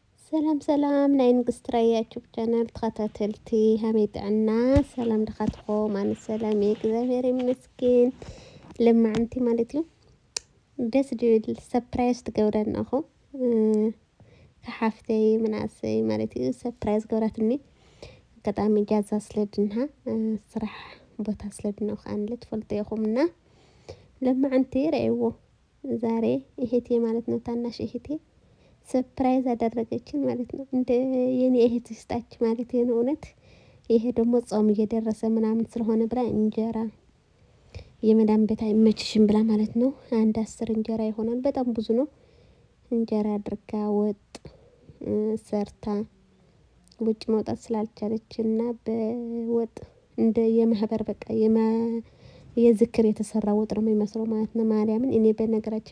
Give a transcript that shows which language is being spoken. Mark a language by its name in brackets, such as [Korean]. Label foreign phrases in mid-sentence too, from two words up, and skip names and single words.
[Tigrinya] ሰላም ናይ ንግስት ራያ ዩቲዩብ ቻናል ተኸታተልቲ ከመይ ጥዕና ሰላም ዲኻትኩም ኣነ ሰላም እየ እግዚአብሔር ይመስገን ልማዓንቲ ማለት እዩ ደስ ዝብል ሰርፕራይዝ ትገብረና እኮ ከሓፍተይ መናእሰይ ማለት እዩ ሰርፕራይዝ ገብራትኒ አጋጣሚ ጃዛ ስለድና ስራሕ ቦታ ስለድና ከኣንለ ትፈልጡ ኢኹምና ልማዓንቲ ረእይዎ [Amharic] ዛሬ እህቴ ማለት ነው ታናሽ እህቴ ሰርፕራይዝ አደረገችኝ ማለት ነው። እንደ የኔ እህት ስጣች ማለት ነው እውነት ይሄ ደግሞ ጾም እየደረሰ ምናምን ስለሆነ ብላ እንጀራ የመዳም ቤት አይመችሽም ብላ ማለት ነው። አንድ 10 እንጀራ ይሆናል በጣም ብዙ ነው። እንጀራ አድርጋ ወጥ ሰርታ ውጭ መውጣት ስላልቻለችና በወጥ እንደ የማህበር በቃ የዝክር የተሰራ ወጥ ነው የሚመስለው ማለት ነው። ማርያምን እኔ በነገራችን